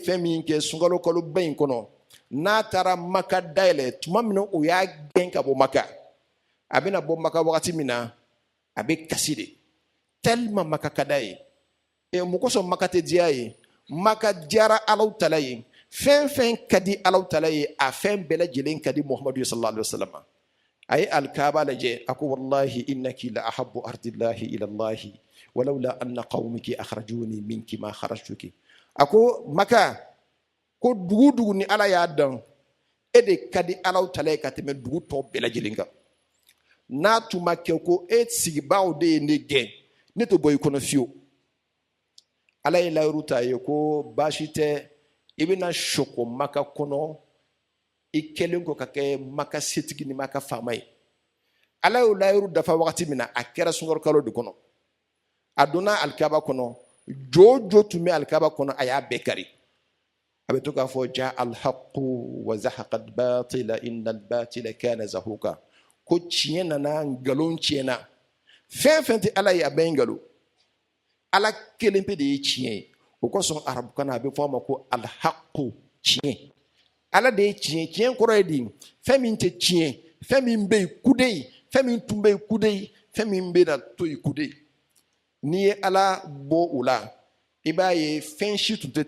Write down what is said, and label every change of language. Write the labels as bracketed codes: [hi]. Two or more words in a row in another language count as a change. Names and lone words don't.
[bm] fɛn min kɛ sunkalo kalo ba in kɔnɔ n'a taara Maka dayɛlɛ tuma min o y'a gɛn ka bɔ Maka a bɛna bɔ Maka wagati min na a bɛ kasi de tellement Maka ka d'a ye mun kosɔn Maka tɛ diya ye Maka diyara Alahu Taala ye fɛn fɛn ka di Alahu Taala ye a fɛn bɛɛ lajɛlen ka di Muhamadu [ar] صلى الله عليه وسلم [bm] a ye alikaaba lajɛ a ko [ar] والله إنك لأحب أرض الله إلى الله ولولا أن قومك أخرجوني منك ما خرجت [bm] a ko Maka ko dugu dugu ni ala y'a dan e de ka di Alahu Taala ye ka tɛmɛ dugu tɔ bɛɛ lajɛlen kan n'a tun ma kɛ ko e sigibaaw de ye ne gɛn ne tɛ bɔ i kɔnɔ fiyewu ala ye layiru ta ye ko baasi tɛ i bɛna sɔkɔ Maka kɔnɔ i kɛlen ko ka kɛ Maka setigi ni Maka faama ye ala y'o layiru dafa wagati min na a kɛra sunkalo kalo de kɔnɔ a donna alikaba kɔnɔ jo jo tun bɛ alikaba kɔnɔ a y'a bɛɛ kari a bɛ to k'a fɔ [ar] جاء الحق وزهق الباطل إن الباطل كان زهوقا [bm] ko tiɲɛ nana nkalon tiɲɛna fɛn fɛn tɛ ala ye a bɛɛ nkalon ala kelen pe de ye tiɲɛ ye o kosɔn arabukan na a bɛ fɔ a ma ko alhaqu tiɲɛ ala de ye tiɲɛ tiɲɛ kɔrɔ ye di fɛn min tɛ tiɲɛ fɛn min bɛ yen kude fɛn min tun bɛ yen kude fɛn min bɛ na to yen kude n'i ye ala bɔ o la i b'a ye fɛn si tun tɛ